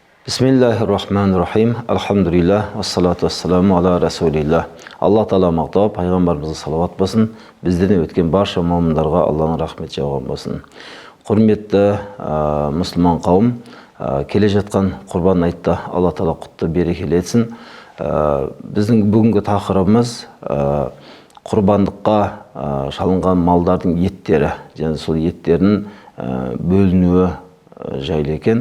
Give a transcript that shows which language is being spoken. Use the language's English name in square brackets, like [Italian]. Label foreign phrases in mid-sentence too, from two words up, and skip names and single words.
[Arabic] بسم الله الرحمن الرحيم. الحمد لله. الصلاة والسلام على رسول الله. [Kazakh] Allah Taala мақтау, пайғамбарымызға салават болсын. Бізден өткен барша момындарға Алланың рахмет жауған болсын. Құрметті мұсылман қауым, келе жатқан құрбан айтта Алла Таала құтты берекелі етсін. Біздің бүгінгі тақырыбымыз құрбандыққа шалынған малдардың еттері, және сол еттердің бөлінуі жайлы екен.